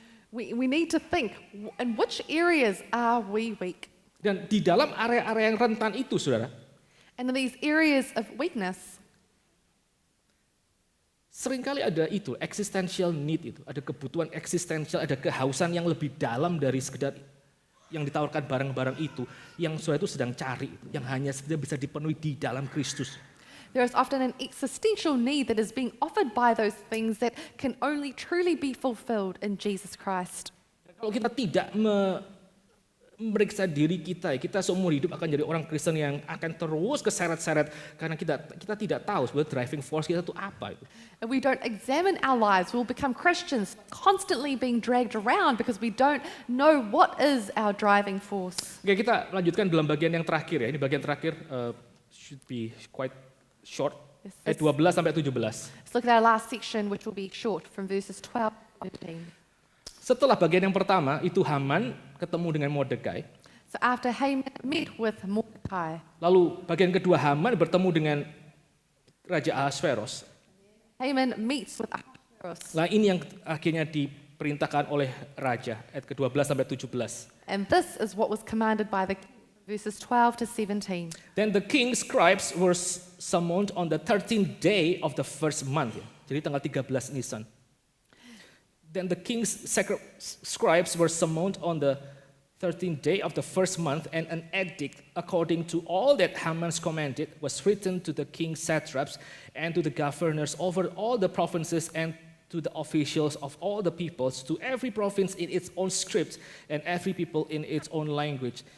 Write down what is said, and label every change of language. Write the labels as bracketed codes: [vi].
[en] We need to think, in which areas are we weak? [id] Dan di dalam area-area yang rentan itu, saudara, [en] And in these areas of weakness, [id] seringkali ada itu, [en] existential need [id] itu, ada kebutuhan eksistensial, ada kehausan yang lebih dalam dari sekedar yang ditawarkan barang-barang itu, yang saudara itu sedang cari, yang hanya sekedar bisa dipenuhi di dalam Kristus. [en] there is often an existential need that is being offered by those things that can only truly be fulfilled in Jesus Christ. [id] Kalau kita tidak memeriksa diri kita seumur hidup akan jadi orang Kristen yang akan terus keseret-seret karena kita tidak tahu sebenarnya [en] driving force [id] kita itu apa itu. [en] If we don't examine our lives, we'll become Christians constantly being dragged around because we don't know what is our driving force. [id] Oke, kita lanjutkan dalam bagian yang terakhir ya. Ini bagian terakhir [en] should be quite short. Yes, [id] Ayat 12 sampai 17. [en] Let's look at our last section, which will be short, from verses 12 to 13. [id] Setelah bagian yang pertama itu Haman ketemu dengan Mordekai. [en] So after Haman met with Mordecai, [id] Lalu bagian kedua Haman bertemu dengan Raja Ahasveros. [en] Haman meets with Ahasuerus. [id] Nah ini yang akhirnya diperintahkan oleh Raja, ayat ke-12 sampai 17. [en] And this is what was commanded by the king, verses 12 to 17. Then the king's scribes were summoned on the 13th day of the first month. [id] Jadi tanggal 13 Nisan. [en] Then the king's scribes were summoned on the 13th day of the first month, and an edict according to all that Haman's commanded was written to the king's satraps and to the governors over all the provinces and to the officials of all the peoples, to every province in its own script and every people in its own language.